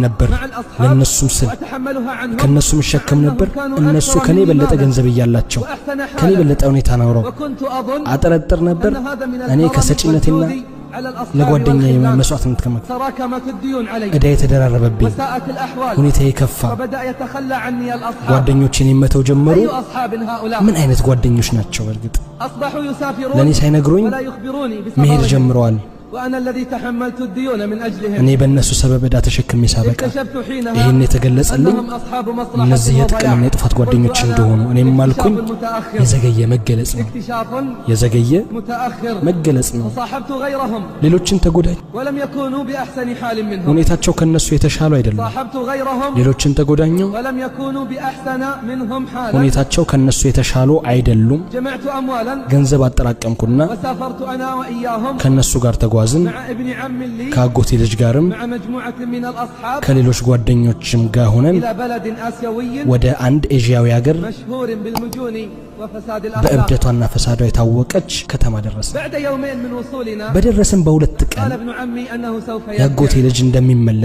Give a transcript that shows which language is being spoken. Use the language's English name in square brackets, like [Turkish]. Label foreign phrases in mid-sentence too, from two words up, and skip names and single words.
[Amharic] ነበር ለነሱም ስል ከነሱም ሸከም ነበር እነሱ ከኔ በለጠ ገንዘብ ይያላቸው ከኔ በለጠ ሁኔታ ነው አጠረጥር ነበር እኔ ከሰጪነቴና ለጓደኛዬ መስዋዕትነት ከመክፈል እዳ የተደራረበብኝ ሁኔታ የከፋ ጓደኞቼን የመተው ጀመሩ ምን አይነት ጓደኞች ናቸው በርግጥ ለኔ ሳይነግሩኝ መሄድ ጀምረዋል [Arabic] وانا الذي تحملت الديون من اجلهم [Amharic] እኔ በእነሱ ሰበብ ዕዳ ተሸክሜ ሳበቃ ይሄን የተገለጸልኝ እነዚህ የጥቅምና የጥፋት ጓደኞች እንደሆኑ እኔም ማልኩኝ የዘገየ መገለጽ ነው የዘገየ መገለጽ ነው ሌሎችን ተጎዳኝ [Arabic] ولم يكونوا باحسن حال منهم [Amharic] ሁኔታቸው ከነሱ የተሻሉ አይደለም ሌሎችን ተጎዳኘው [Arabic] ولم يكونوا باحسن منهم حالا [Amharic] ሁኔታቸው ከነሱ የተሻሉ አይደሉም [Arabic] جمعت اموالا [Amharic] ገንዘብ አጠራቀምኩና [Arabic] وسافرت انا واياهم [Amharic] ከነሱ ጋር ተጓዝን ካጎቴ ልጅ ጋርም ከሌሎች ጓደኞችም ጋር ሆነን ወደ አንድ ኤዥያዊ ሀገር በእብደቷና ፈሳዷ የታወቀች ከተማ ደረስን በደረስን በሁለት ቀን ያጎቴ ልጅ እንደሚመለስ